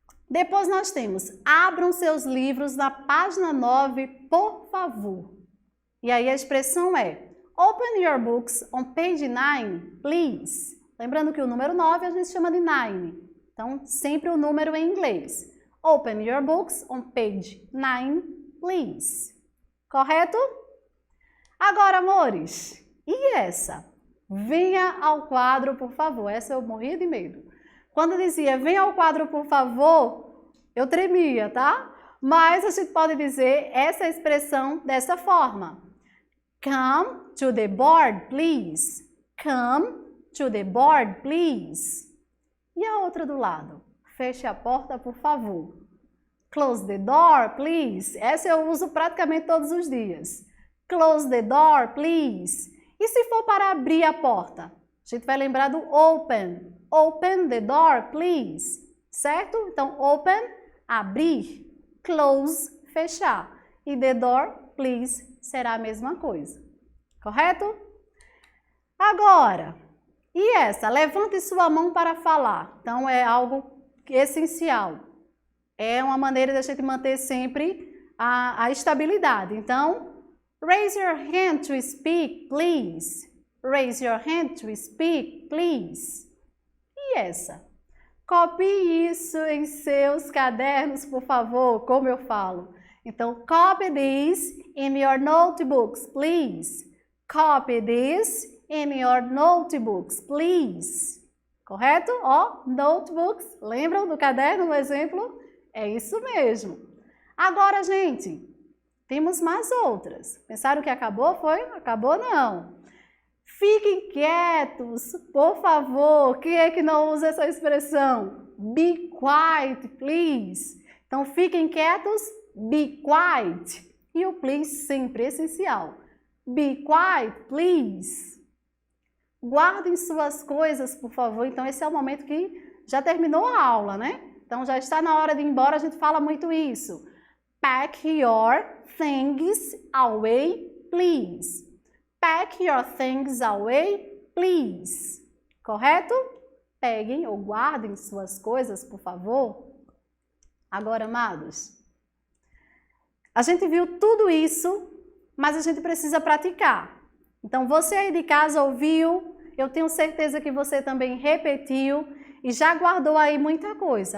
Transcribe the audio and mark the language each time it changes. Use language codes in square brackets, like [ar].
[pt] Depois nós temos, abram seus livros na página 9, por favor. E aí a expressão é, [en] open your books on page 9, please. [pt] Lembrando que o número 9 a gente chama de 9. Então, sempre o número em inglês. [en] Open your books on page 9, please. [pt] Correto? Agora, amores, e essa? Venha ao quadro, por favor. Essa eu morria de medo. Quando dizia venha ao quadro, por favor, eu tremia, tá? Mas a gente pode dizer essa expressão dessa forma. [en] Come to the board, please. Come to the board, please. [pt] E a outra do lado? Feche a porta, por favor. [en] Close the door, please. [pt] Essa eu uso praticamente todos os dias. [en] Close the door, please. [pt] E se for para abrir a porta? A gente vai lembrar do open. [en] Open the door, please. [pt] Certo? Então, [en] open, abrir. [pt] Close, fechar. E [en] the door, please, [pt] será a mesma coisa. Correto? Agora, e essa? Levante sua mão para falar. Então, é algo essencial. É uma maneira de a gente manter sempre a estabilidade. [en] Então, raise your hand to speak, please. Raise your hand to speak, please. [pt] E essa? Copie isso em seus cadernos, por favor, como eu falo. [en] Então, copy this in your notebooks, please. Copy this in your notebooks, please. [pt] Correto? Ó, notebooks. Lembram do caderno, no exemplo? É isso mesmo. Agora, gente, temos mais outras. Pensaram que acabou? Foi? Acabou não. Fiquem quietos, por favor. Quem é que não usa essa expressão? [en] Be quiet, please. [pt] Então, fiquem quietos, [en] be quiet. [pt] E o please sempre essencial. [en] Be quiet, please. [pt] Guardem suas coisas, por favor. Então, esse é o momento que já terminou a aula, né? Então, já está na hora de ir embora, a gente fala muito isso. [en] Pack your things away, please. Pack your things away, please. [pt] Correto? Peguem ou guardem suas coisas, por favor. Agora, amados, a gente viu tudo isso, mas a gente precisa praticar. Então, você aí de casa ouviu, eu tenho certeza que você também repetiu e já guardou aí muita coisa.